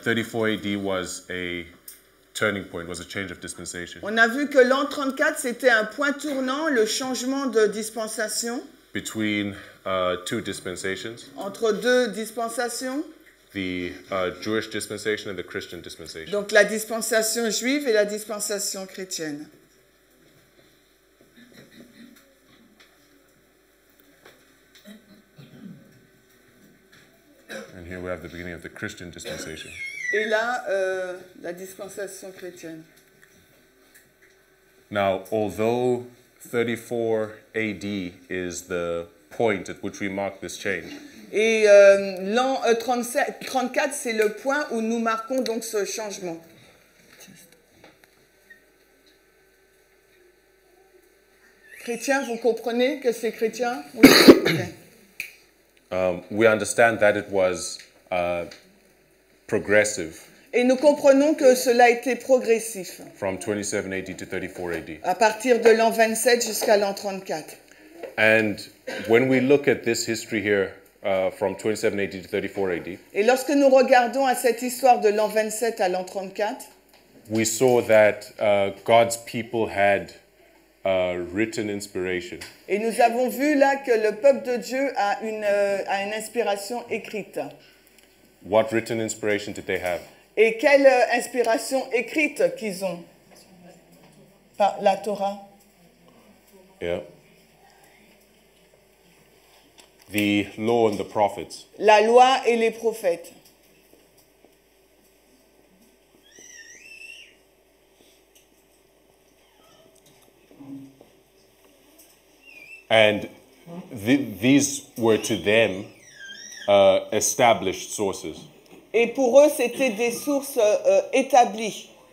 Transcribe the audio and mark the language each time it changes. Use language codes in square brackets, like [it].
[en] 34 AD was a turning point, was a change of dispensation. [fr] On a vu que l'an 34, c'était un point tournant, le changement de dispensation. [en] Between two dispensations, [fr] Entre deux dispensations. [en] the Jewish dispensation and the Christian dispensation. [fr] Donc la dispensation juive et la dispensation chrétienne. [en] And here we have the beginning of the Christian dispensation. [fr] Et là, la dispensation chrétienne. [en] Now, although 34 AD is the point at which we mark this change, [fr] Et l'an 34, c'est le point où nous marquons donc ce changement. Chrétien, vous comprenez que c'est chrétien? Oui. Okay. [en] we understand that it was progressive [fr] Et nous comprenons que cela a été progressif, [en] from 27 AD to 34 AD. [fr] à partir de l'an 27 jusqu'à l'an 34. [en] And when we look at this history here from 27 AD to 34 AD, [fr] Et lorsque nous regardons à cette histoire de l'an 27 à l'an 34, [en] we saw that God's people had written inspiration. [fr] et nous avons vu là que le peuple de Dieu a une inspiration écrite. [en] What written inspiration did they have? [fr] Et quelle inspiration écrite qu'ils ont? Par la Torah. [en] Yeah. The law and the prophets. [fr] La loi et les prophètes. [en] And these were to them established sources. [fr] Et pour eux, c'était des sources établies.